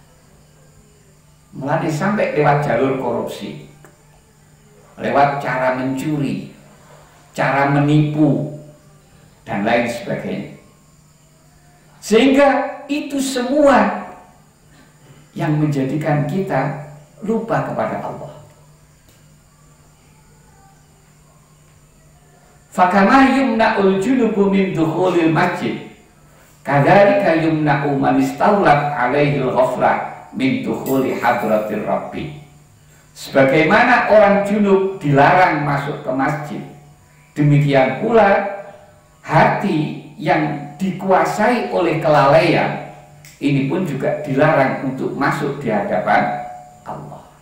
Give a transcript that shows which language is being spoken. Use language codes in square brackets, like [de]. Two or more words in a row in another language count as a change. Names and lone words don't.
[id] Mulai sampai lewat jalur korupsi, lewat cara mencuri, cara menipu, dan lain sebagainya. Sehingga itu semua yang menjadikan kita lupa kepada Allah. [ar] فكما يمنع الجنب من دخول المسجد كذلك يمنع من استولت عليه الغفلة من دخول حضرة الرب. [id] Sebagaimana orang junub dilarang masuk ke masjid, demikian pula hati yang dikuasai oleh kelalaian ini pun juga dilarang untuk masuk di hadapan Allah.